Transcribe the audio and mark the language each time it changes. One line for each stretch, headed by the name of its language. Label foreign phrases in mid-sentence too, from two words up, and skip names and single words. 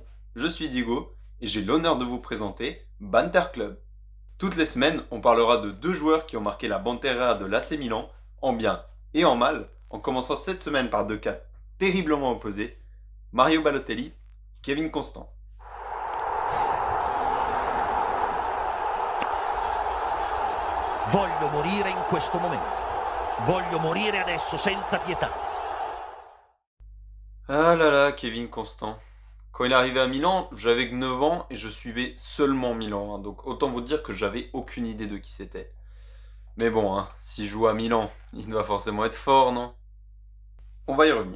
French: Je suis Diego et j'ai l'honneur de vous présenter Banter Club. Toutes les semaines, on parlera de deux joueurs qui ont marqué la Banterra de l'AC Milan, en bien et en mal, en commençant cette semaine par deux cas terriblement opposés, Mario Balotelli et Kevin Constant.
Italian: Voglio morire in questo momento. Voglio morire adesso senza pietà.
French: Ah là là, Kevin Constant. Quand il est arrivé à Milan, j'avais que 9 ans et je suivais seulement Milan, donc autant vous dire que j'avais aucune idée de qui c'était. Mais bon, s'il joue à Milan, il doit forcément être fort, non? On va y revenir.